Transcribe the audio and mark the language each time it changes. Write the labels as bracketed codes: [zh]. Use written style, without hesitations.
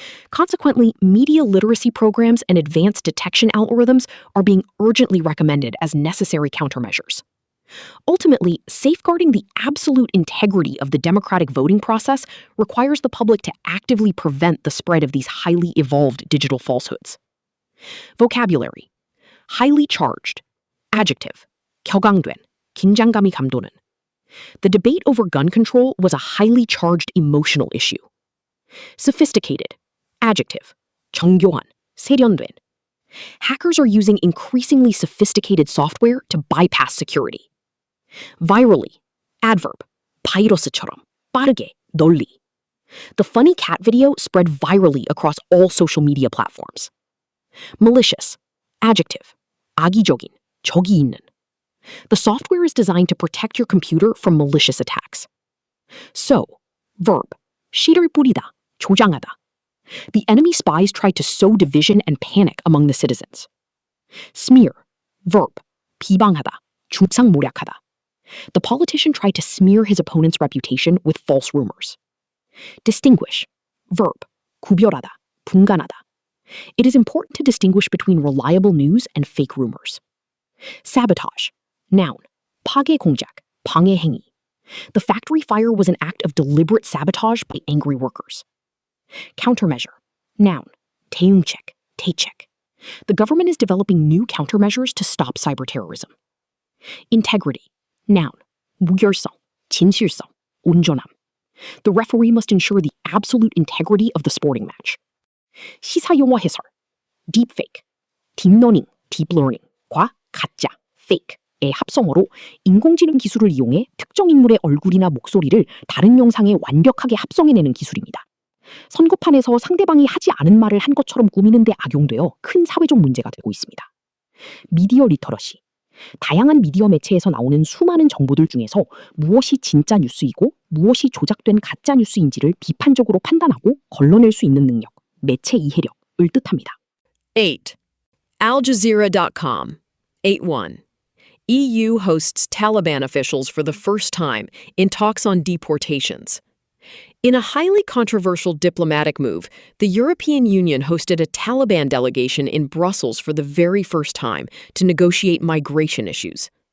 [en] Consequently, media literacy programs and advanced detection algorithms are being urgently recommended as necessary countermeasures. Ultimately, safeguarding the absolute integrity of the democratic voting process requires the public to actively prevent the spread of these highly evolved digital falsehoods. Vocabulary. Highly charged. Adjective. [ko] 격앙된, 긴장감이 감도는. [en] The debate over gun control was a highly charged emotional issue. Sophisticated. Adjective. [ko] 정교한, 세련된. [en] Hackers are using increasingly sophisticated software to bypass security. Virally. Adverb. [ko] 바이러스처럼, 빠르게, 널리. [en] The funny cat video spread virally across all social media platforms. Malicious. Adjective. [ko] 악의적인, 적이 있는. [en] The software is designed to protect your computer from malicious attacks. Sow. Verb. [ko] 씨를 뿌리다, 조장하다. [en] The enemy spies tried to sow division and panic among the citizens. Smear. Verb. [ko] 비방하다, 중상모략하다. [en] The politician tried to smear his opponent's reputation with false rumors. Distinguish. Verb. [ko] 구별하다, 분간하다. [en] It is important to distinguish between reliable news and fake rumors. Sabotage. Noun. [ko] 파괴 공작, 방해 행위. [en] The factory fire was an act of deliberate sabotage by angry workers. Countermeasure. Noun. [ko] 대응책, 대책. [en] The government is developing new countermeasures to stop cyberterrorism. Integrity. Noun. [ko] 무결성, 진실성, 온전함. [en] The referee must ensure the absolute integrity of the sporting match. [ko] 시사용어 해설. Deepfake. 딥러닝, 딥러닝과 가짜, fake의 합성어로 인공지능 기술을 이용해 특정 인물의 얼굴이나 목소리를 다른 영상에 완벽하게 합성해내는 기술입니다. 선거판에서 상대방이 하지 않은 말을 한 것처럼 꾸미는 데 악용되어 큰 사회적 문제가 되고 있습니다. 미디어 리터러시. 다양한 미디어 매체에서 나오는 수많은 정보들 중에서 무엇이 진짜 뉴스이고 무엇이 조작된 가짜 뉴스인지를 비판적으로 판단하고 걸러낼 수 있는 능력, 매체 이해력을 뜻합니다. [en] 8. AlJazeera.com. 8.1. EU hosts Taliban officials for the first time in talks on deportations. In a highly controversial diplomatic move, the European Union hosted a Taliban delegation in Brussels for the very first time to negotiate migration issues.